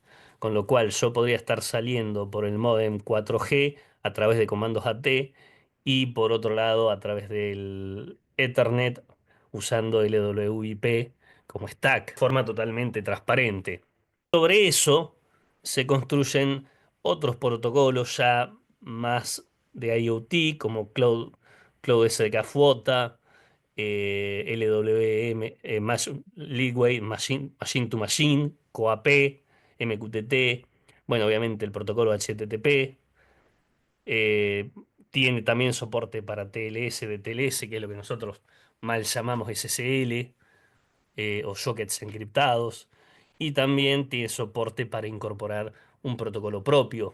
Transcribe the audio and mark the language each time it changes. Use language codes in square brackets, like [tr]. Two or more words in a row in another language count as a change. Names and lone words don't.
[es] Con lo cual yo podría estar saliendo por el módem 4G a través de comandos AT y por otro lado a través del Ethernet usando LWIP como stack, de forma totalmente transparente. Sobre eso se construyen otros protocolos ya más de IoT como Cloud SDK FWOTA, LWM, Leadway, [en] Machine to Machine, [es] CoAP, MQTT, bueno, obviamente el protocolo HTTP, eh, tiene también soporte para TLS de TLS, que es lo que nosotros mal llamamos SSL, o sockets encriptados, y también tiene soporte para incorporar un protocolo propio.